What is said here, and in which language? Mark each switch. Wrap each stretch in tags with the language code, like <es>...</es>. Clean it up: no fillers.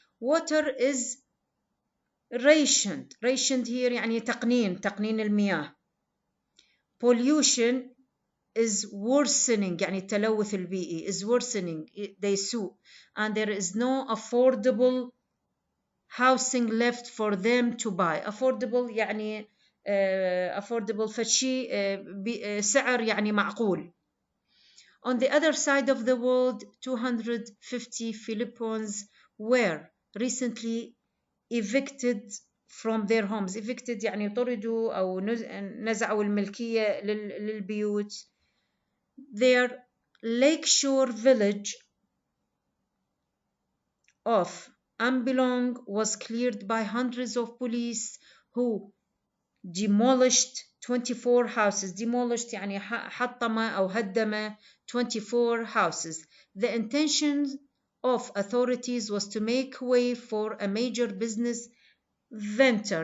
<en>Water is rationed here</en> <ar>يعني تقنين المياه.</ar> <en>Pollution is worsening</en> <ar>يعني التلوث البيئي</ar> <en>is worsening, they sue, and there is no affordable housing left for them to buy.</en> <ar>Affordable يعني affordable فشي سعر يعني معقول.</ar> <en>On the other side of the world, 250 Filipinos were recently evicted from their homes.</en> <ar>Evicted يعني طردوا أو نزعوا الملكية للبيوت.</ar> <en>Their lakeshore village of Ambilong was cleared by hundreds of police who demolished 24 houses.</en> <ar>Demolished يعني حطم أو هدم</ar> <en>24 houses. The intention of authorities was to make way for a major business venture.</en>